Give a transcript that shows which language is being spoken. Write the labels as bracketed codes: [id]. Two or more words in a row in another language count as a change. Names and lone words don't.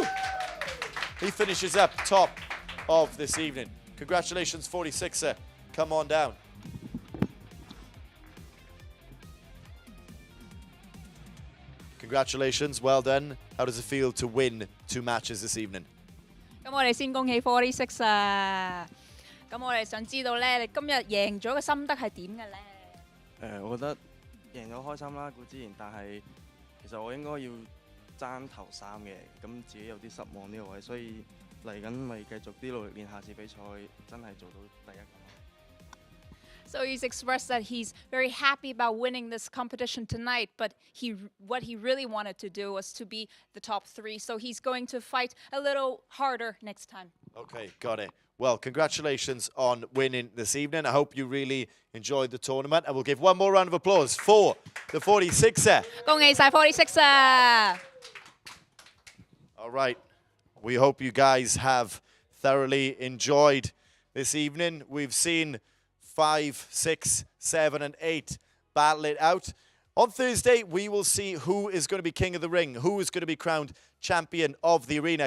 [en] He finishes up top of this evening. Congratulations, 46er. Come on down. Congratulations, well done. How does it feel to win 2 matches this evening? [yue] 咁我哋先恭喜46啊！咁我哋想知道咧，你今日贏咗嘅心得係點嘅咧？我覺得贏咗開心啦，固之然，但係其實我應該要爭頭3嘅，咁自己有啲失望呢個位，所以嚟緊咪繼續啲努力練，下次比賽真係做到第一個。 [en] So he's expressed that he's very happy about winning this competition tonight, but what he really wanted to do was to be the top 3. So he's going to fight a little harder next time. Okay, got it. Well, congratulations on winning this evening. I hope you really enjoyed the tournament. And we'll give one more round of applause for the 46er. [yue] 恭喜晒46啊！ [en] All right. We hope you guys have thoroughly enjoyed this evening. We've seen 5, 6, 7, and 8 battle it out. On Thursday, we will see who is going to be king of the ring, who is going to be crowned champion of the arena.